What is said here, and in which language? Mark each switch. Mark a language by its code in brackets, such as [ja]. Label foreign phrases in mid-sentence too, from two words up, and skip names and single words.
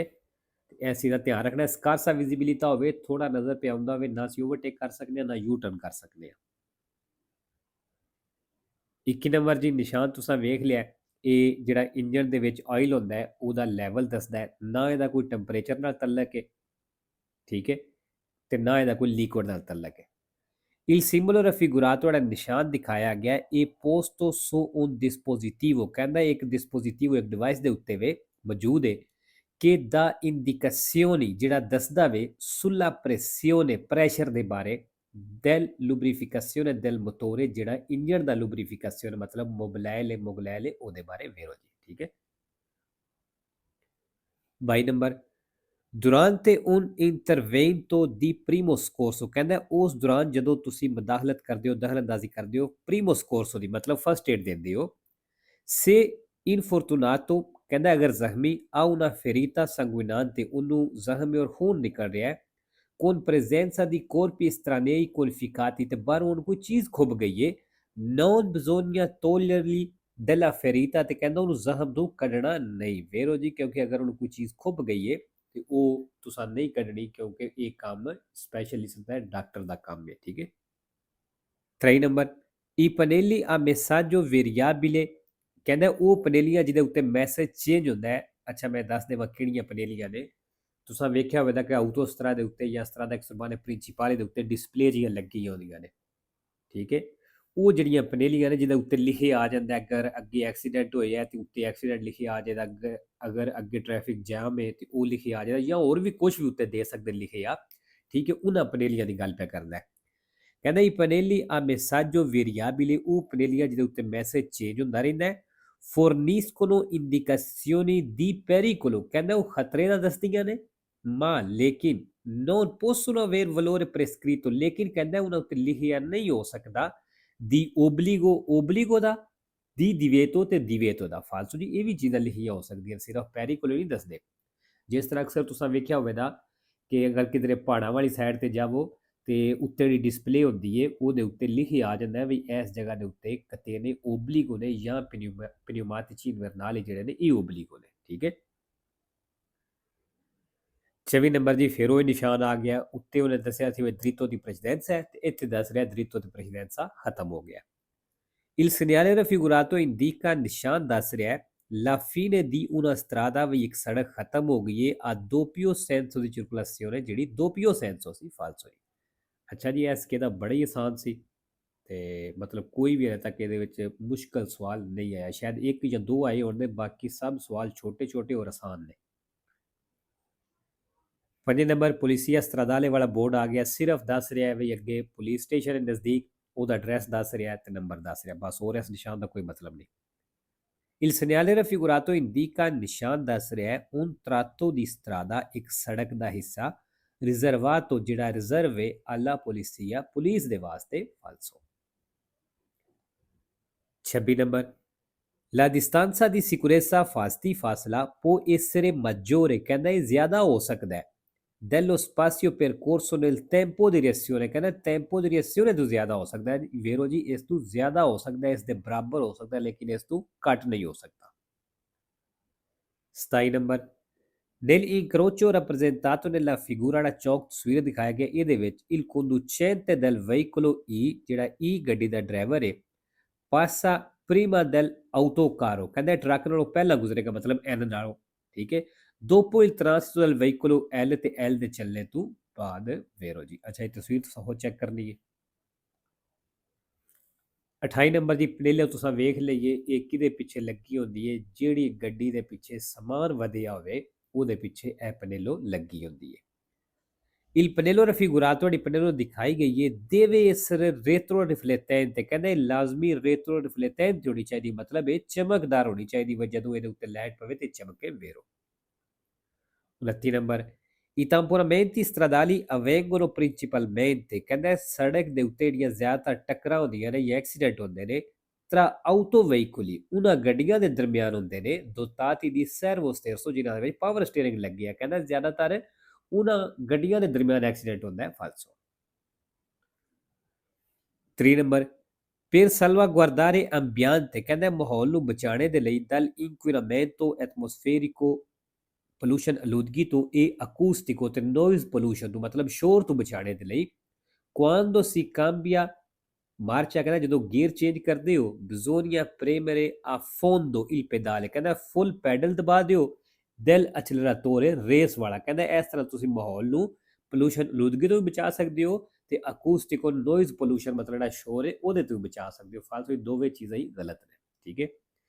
[pa] ਇਸ ਚੀਜ਼ ਦਾ ਧਿਆਨ ਰੱਖਣਾ, [it] scarsa visibilità [pa] ਹੋਵੇ, ਥੋੜਾ ਨਜ਼ਰ ਪਿਆ ਹੁੰਦਾ ਹੋਵੇ, ਨਾ ਅਸੀਂ ਓਵਰਟੇਕ ਕਰ ਸਕਦੇ ਹਾਂ ਨਾ ਯੂ ਟਰਨ ਕਰ ਸਕਦੇ ਹਾਂ। 21 ਨੰਬਰ ਜੀ। ਨਿਸ਼ਾਨ ਤੁਸੀਂ ਵੇਖ ਲਿਆ, ਇਹ ਜਿਹੜਾ ਇੰਜਨ ਦੇ ਵਿੱਚ ਆਇਲ ਹੁੰਦਾ ਹੈ ਉਹਦਾ ਲੈਵਲ ਦੱਸਦਾ ਹੈ, ਨਾ ਇਹਦਾ ਕੋਈ ਟੈਂਪਰੇਚਰ ਨਾਲ ਤਲਕ ਹੈ। ਠੀਕ ਹੈ। ਤੇ ਨਾ ਇਹਦਾ ਕੋਈ ਲਿਕੁਇਡ ਨਾਲ ਤਲਕ ਹੈ। [it] il simbolo raffigurato, [pa] ਜਿਹੜਾ ਨਿਸ਼ਾਨ ਦਿਖਾਇਆ ਗਿਆ ਇਹ [it] posto su un dispositivo, [pa] ਕਹਿੰਦਾ ਇੱਕ ਡਿਸਪੋਜ਼ਿਟਿਵ, ਇੱਕ ਡਿਵਾਈਸ ਦੇ ਉੱਤੇ ਵੇ ਮੌਜੂਦ ਹੈ ਕਿ [it] da indicazioni, [pa] ਜਿਹੜਾ ਦੱਸਦਾ ਵੇ [it] sulla pressione, [pa] ਪ੍ਰੈਸ਼ਰ ਦੇ ਬਾਰੇ, [it] del lubrificazione del motore, [pa] ਜਿਹੜਾ ਇੰਜਨ ਦਾ ਲੁਬਰੀਫਿਕੇਸ਼ਨ ਮਤਲਬ ਮੋਬਿਲਾਇਲ ਉਹਦੇ ਬਾਰੇ। ਵੇਰੋ ਜੀ। ਠੀਕ ਹੈ। 22 ਨੰਬਰ। [it] Durante un intervento di primo scorso [pa] ਕਹਿੰਦਾ ਉਸ ਦੌਰਾਨ ਜਦੋਂ ਤੁਸੀਂ ਮਦਾਖਲਤ ਕਰਦੇ ਹੋ, ਦਖਲ-ਅੰਦਾਜ਼ੀ ਕਰਦੇ ਹੋ, [it] primo scorso [pa] ਦੀ ਮਤਲਬ [en] first aid [pa] ਦਿੰਦੇ ਹੋ। [it] Se infortunato [pa] ਕਹਿੰਦਾ ਅਗਰ ਜ਼ਖਮੀ [it] ha una ferita sanguinante [pa] ਉਹਨੂੰ ਜ਼ਖਮ ਔਰ ਖੂਨ ਨਿਕਲ ਰਿਹਾ ਹੈ [it] con presenza di corpi estranei qualificati [pa] ਤੇ ਬਾਹਰੋਂ ਉਹਨੂੰ ਕੋਈ ਚੀਜ਼ ਖੁੱਭ ਗਈ ਹੈ [it] non bisogna toglierli della ferita [pa] ਤੇ ਕਹਿੰਦਾ ਉਹਨੂੰ ਜ਼ਖਮ ਤੋਂ ਕੱਢਣਾ ਨਹੀਂ ਵੇਰੋ ਜੀ ਕਿਉਂਕਿ ਅਗਰ ਉਹਨੂੰ ਕੋਈ ਚੀਜ਼ ਖੁੱਭ ਗਈ ਹੈ ਤੇ ਉਹ ਤੁਸੀਂ ਨਹੀਂ ਕੱਢਣੀ ਕਿਉਂਕਿ ਇਹ ਕੰਮ ਸਪੈਸ਼ਲਿਸਟ ਦਾ ਡਾਕਟਰ ਦਾ ਕੰਮ ਹੈ ਠੀਕ ਹੈ 3 ਨੰਬਰ [it] i pannelli a messaggio variabile [pa] ਕਹਿੰਦਾ ਉਹ ਪਨੇਲੀਆਂ ਜਿਹਦੇ ਉੱਤੇ [en] message change [pa] ਹੁੰਦਾ ਹੈ ਅੱਛਾ ਮੈਂ ਦੱਸ ਦੇਵਾਂ ਕਿਹੜੀਆਂ ਪਨੇਲੀਆਂ ਨੇ ਤੁਸੀਂ ਵੇਖਿਆ ਹੋਵੇਗਾ ਕਿ ਆਊਟੋਸਟਰਾ ਦੇ ਉੱਤੇ ਜਾਂ ਇਸ ਤਰ੍ਹਾਂ ਦਾ ਇੱਕ ਸਰਬਾਨੇ ਪ੍ਰਿੰਸੀਪਾਲੇ ਦੇ ਉੱਤੇ ਡਿਸਪਲੇ ਜੀਆਂ ਲੱਗੀਆਂ ਹੁੰਦੀਆਂ ਨੇ ਠੀਕ ਹੈ ਉਹ ਜਿਹੜੀਆਂ ਪਨੇਲੀਆਂ ਨੇ ਜਿਹਦੇ ਉੱਤੇ ਲਿਖੇ ਆ ਜਾਂਦਾ ਅਗਰ ਅੱਗੇ ਐਕਸੀਡੈਂਟ ਹੋਇਆ ਤੇ ਉੱਤੇ ਐਕਸੀਡੈਂਟ ਲਿਖੇ ਆ ਜਾਏਗਾ ਅਗਰ ਅੱਗੇ [en] traffic jam [pa] ਹੈ ਤੇ ਉਹ ਲਿਖੇ ਆ ਜਾਏਗਾ ਜਾਂ ਹੋਰ ਵੀ ਕੁਝ ਵੀ ਉੱਤੇ ਦੇ ਸਕਦੇ ਲਿਖੇ ਆ ਠੀਕ ਹੈ ਉਹਨਾਂ ਪਨੇਲੀਆਂ ਦੀ ਗੱਲ ਪਿਆ ਕਰਦਾ ਹੈ ਕਹਿੰਦਾ ਇਹ ਪਨੇਲੀ ਆ [it] messaggio variabile [pa] ਉਹ ਪਨੇਲੀਆਂ ਜਿਹਦੇ ਉੱਤੇ [en] message change [pa] ਹੁੰਦਾ ਰਹਿੰਦਾ ਹੈ [it] forniscono indicazioni di [pa] pericolo ਕਹਿੰਦਾ ਉਹ ਖਤਰੇ ਦਾ ਦੱਸਦੀਆਂ ਨੇ ma ਲੇਕਿਨ [it] non possono aver valore prescritto [pa] ਲੇਕਿਨ ਕਹਿੰਦਾ ਉਹਨਾਂ ਉੱਤੇ ਲਿਖਿਆ ਨਹੀਂ ਹੋ ਸਕਦਾ [it] di obbligo [pa] ਦਾ [it] di divieto [pa] ਤੇ divieto ਦਾ ਫਾਲਤੂ ਜੀ ਇਹ ਵੀ ਚੀਜ਼ਾਂ ਲਿਖੀਆਂ ਹੋ ਸਕਦੀਆਂ ਸਿਰਫ ਪੈਰੀਕੋਲ ਨਹੀਂ ਦੱਸਦੇ ਜਿਸ ਤਰ੍ਹਾਂ ਅਕਸਰ ਤੁਸੀਂ ਵੇਖਿਆ ਹੋਵੇਗਾ ਕਿ ਅਗਰ ਕਿਧਰੇ ਪਹਾੜਾਂ ਵਾਲੀ ਸਾਈਡ ਤੇ ਜਾਵੋ ਤੇ ਉੱਤੇ ਜਿਹੜੀ ਡਿਸਪਲੇ ਹੁੰਦੀ ਹੈ ਉਹਦੇ ਉੱਤੇ ਲਿਖਿਆ ਆ ਜਾਂਦਾ ਵੀ ਇਸ ਜਗ੍ਹਾ ਦੇ ਉੱਤੇ [it] catene obbligo [pa] ਨੇ ਜਾਂ [it] pneumatici invernali [pa] ਜਿਹੜੇ ਨੇ ਇਹ ਓਬਲੀਗੋ ਨੇ ਠੀਕ ਹੈ 24 ਨੰਬਰ ਜੀ ਫਿਰ ਉਹ ਨਿਸ਼ਾਨ ਆ ਗਿਆ ਉੱਤੇ ਉਹਨੇ ਦੱਸਿਆ ਸੀ ਵੀ [it] diritto di precedenza [pa] ਹੈ ਤੇ ਇੱਥੇ ਦੱਸ ਰਿਹਾ [it] diritto di [pa] ਪ੍ਰੈਜ਼ੀਡੈਂਸਾ ਖਤਮ ਹੋ ਗਿਆ [it] Il segnale raffigurato indica [pa] ਨਿਸ਼ਾਨ ਦੱਸ ਰਿਹਾ ਹੈ [it] La fine di una strada [pa] ਵੀ ਇੱਕ ਸੜਕ ਖਤਮ ਹੋ ਗਈ ਹੈ [it] a doppio senso di circolazione [pa] ਜਿਹੜੀ [it] doppio senso [pa] ਸੀ ਫਾਲਸੋ ਅੱਛਾ ਜੀ ਇਸ ਕੇ ਦਾ ਬੜਾ ਹੀ ਆਸਾਨ ਸੀ ਤੇ ਮਤਲਬ ਕੋਈ ਵੀ ਅਜੇ ਤੱਕ ਇਹਦੇ ਵਿੱਚ ਮੁਸ਼ਕਲ ਸਵਾਲ ਨਹੀਂ ਆਇਆ ਸ਼ਾਇਦ ਇੱਕ ਜਾਂ ਦੋ ਆਏ ਹੋਣਗੇ ਬਾਕੀ ਸਭ ਸਵਾਲ ਛੋਟੇ ਛੋਟੇ ਔਰ ਆਸਾਨ ਨੇ 5 ਨੰਬਰ [it] polizia stradale [pa] ਵਾਲਾ ਬੋਰਡ ਆ ਗਿਆ ਸਿਰਫ ਦੱਸ ਰਿਹਾ ਹੈ ਵੀ ਅੱਗੇ [en] police station [pa] ਦੇ ਨਜ਼ਦੀਕ ਉਹਦਾ ਐਡਰੈਸ ਦੱਸ ਰਿਹਾ ਤੇ ਨੰਬਰ ਦੱਸ ਰਿਹਾ ਬਸ ਹੋਰ ਇਸ ਨਿਸ਼ਾਨ ਦਾ ਕੋਈ ਮਤਲਬ ਨਹੀਂ [it] Il segnale raffigurato indica [pa] ਨਿਸ਼ਾਨ ਦੱਸ ਰਿਹਾ ਹੈ [it] un tratto di strada [pa] ਇੱਕ ਸੜਕ ਦਾ ਹਿੱਸਾ riservato ਜਿਹੜਾ ਰਿਜ਼ਰਵ ਹੈ [it] alla polizia [pa] ਪੁਲਿਸ ਦੇ ਵਾਸਤੇ ਫਾਲਸੋ 26 ਨੰਬਰ [it] La distanza di sicurezza fasti [pa] ਫਾਸਲਾ [it] può essere maggiore [pa] ਕਹਿੰਦਾ ਇਹ ਜ਼ਿਆਦਾ ਹੋ ਸਕਦਾ ਹੈ [it] dello spazio percorso nel tempo di reazione [pa] ਕਹਿੰਦਾ [it] tempo di reazione [pa] ਤੋਂ ਜ਼ਿਆਦਾ ਹੋ ਸਕਦਾ ਹੈ ਵੇਰੋ ਜੀ ਇਸ ਤੋਂ ਜ਼ਿਆਦਾ ਹੋ ਸਕਦਾ ਹੈ ਇਸ ਦੇ ਬਰਾਬਰ ਹੋ ਸਕਦਾ ਹੈ ਲੇਕਿਨ ਇਸ ਤੋਂ ਘੱਟ ਨਹੀਂ ਹੋ ਸਕਦਾ 27 ਨੰਬਰ [it] nell'incrocio rappresentato nella figura [pa] ਜਿਹੜਾ ਚੌਕ ਤਸਵੀਰ ਦਿਖਾਇਆ ਗਿਆ ਇਹਦੇ ਵਿੱਚ [it] il conducente del veicolo E [pa] ਜਿਹੜਾ E ਗੱਡੀ ਦਾ ਡਰਾਈਵਰ ਹੈ [it] passa prima del autocarro [pa] ਕਹਿੰਦਾ ਟਰੱਕ ਨਾਲੋਂ ਪਹਿਲਾਂ ਗੁਜ਼ਰੇਗਾ ਮਤਲਬ N ਨਾਲੋਂ ਠੀਕ ਹੈ [it] dopo il transito del veicolo L [pa] ਤੇ L ਦੇ ਚੱਲਣੇ ਤੋਂ ਬਾਅਦ ਵੇਰੋ ਜੀ ਅੱਛਾ ਇਹ ਤਸਵੀਰ ਤੁਸੀਂ ਹੋ ਚੈੱਕ ਕਰਨੀ ਹੈ 28 ਨੰਬਰ ਦੀ ਪਨੇਲੇ ਤੁਸੀਂ ਵੇਖ ਲਈਏ ਇਹ ਕਿਹਦੇ ਪਿੱਛੇ ਲੱਗੀ ਹੁੰਦੀ ਹੈ ਜਿਹੜੀ ਗੱਡੀ ਦੇ ਪਿੱਛੇ ਸਮਾਨ ਵਧਿਆ ਹੋਵੇ ਉਹਦੇ ਪਿੱਛੇ ਇਹ ਪਨੇਲੋ ਲੱਗੀ ਹੁੰਦੀ ਹੈ [it] Il pannello raffigurato [pa] ਜਿਹੜੀ ਪਨੇਲੋ ਦਿਖਾਈ ਗਈ ਹੈ [it] deve essere retroriflettente [pa] ਕਹਿੰਦੇ ਲਾਜ਼ਮੀ retroriflettente ਹੋਣੀ ਚਾਹੀਦੀ ਮਤਲਬ ਇਹ ਚਮਕਦਾਰ ਹੋਣੀ ਚਾਹੀਦੀ ਵਾ ਜਦੋਂ ਇਹਦੇ ਉੱਤੇ ਲਾਈਟ ਪਵੇ ਤੇ ਚਮਕੇ ਵੇਰੋ 29 ਨੰਬਰ [it] I tamponamenti stradali avvengono principalmente [pa] ਕਹਿੰਦਾ ਸੜਕ ਦੇ ਉੱਤੇ ਜਿਹੜੀਆਂ ਜ਼ਿਆਦਾਤਰ ਟੱਕਰਾਂ ਹੁੰਦੀਆਂ ਨੇ ਜਾਂ ਐਕਸੀਡੈਂਟ ਹੁੰਦੇ ਨੇ [it] tra autoveicoli [pa] ਉਹਨਾਂ ਗੱਡੀਆਂ ਦੇ ਦਰਮਿਆਨ ਹੁੰਦੇ ਨੇ [it] dotati di servo sterzo [pa] ਜਿਨ੍ਹਾਂ ਦੇ ਵਿੱਚ [en] power steering [pa] ਲੱਗੀ ਹੈ ਕਹਿੰਦਾ ਜ਼ਿਆਦਾਤਰ ਉਹਨਾਂ ਗੱਡੀਆਂ ਦੇ ਦਰਮਿਆਨ ਐਕਸੀਡੈਂਟ ਹੁੰਦਾ ਹੈ ਫਾਲਸੋ 3 ਨੰਬਰ [it] per salvaguardare ambiente [pa] ਕਹਿੰਦਾ ਮਾਹੌਲ ਨੂੰ ਬਚਾਉਣੇ ਦੇ ਲਈ [it] dal inquinamento atmosferico [pa] ਪੋਲੂਸ਼ਨ ਆਲੂਦਗੀ ਤੋਂ ਇਹ ਅਕੂਸਟਿਕੋ ਤੇ [en] noise pollution [pa] ਤੋਂ ਮਤਲਬ ਸ਼ੋਰ ਤੋਂ ਬਚਾਉਣੇ ਦੇ ਲਈ [it] quando si cambia marcia [pa] ਕਹਿੰਦਾ ਜਦੋਂ ਗੀਅਰ ਚੇਂਜ ਕਰਦੇ ਹੋ [it] bisogna premere a fondo il pedale [pa] ਕਹਿੰਦਾ [en] full pedal [pa] ਦਬਾ ਦਿਓ [it] del acceleratore [pa] ਰੇਸ ਵਾਲਾ ਕਹਿੰਦਾ ਇਸ ਤਰ੍ਹਾਂ ਤੁਸੀਂ ਮਾਹੌਲ ਨੂੰ ਪੋਲੂਸ਼ਨ ਆਲੂਦਗੀ ਤੋਂ ਵੀ ਬਚਾ ਸਕਦੇ ਹੋ ਤੇ ਅਕੂਸਟਿਕੋ [en] noise pollution [pa] ਮਤਲਬ ਜਿਹੜਾ ਸ਼ੋਰ ਹੈ ਉਹਦੇ ਤੋਂ ਵੀ ਬਚਾ ਸਕਦੇ ਹੋ ਫਾਲਤੂ ਦੋਵੇਂ ਚੀਜ਼ਾਂ ਹੀ ਗਲਤ ਨੇ ਠੀਕ ਹੈ